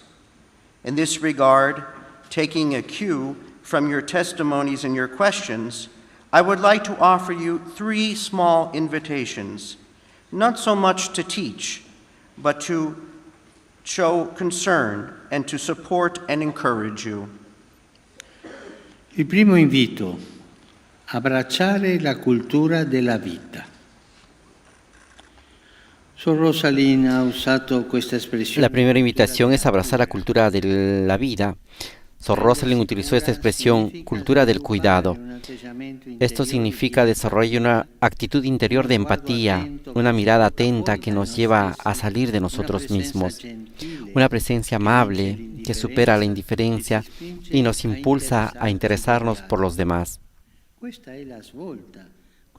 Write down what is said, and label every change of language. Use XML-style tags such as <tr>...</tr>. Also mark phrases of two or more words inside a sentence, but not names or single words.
<en>In this regard, taking a cue from your testimonies and your questions, I would like to offer you 3 small invitations, not so much to teach, but to show concern and to support and encourage you.</en> <it>Il primo invito: abbracciare la cultura della vita. Sor Rosalind ha usato questa espressione.</it> <es>La primera invitación es abrazar la cultura de la vida. Sor Rosalind utilizó esta expresión, cultura del cuidado. Esto significa desarrollar una actitud interior de empatía, una mirada atenta que nos lleva a salir de nosotros mismos, una presencia amable que supera la indiferencia y nos impulsa a interesarnos por los demás.</es>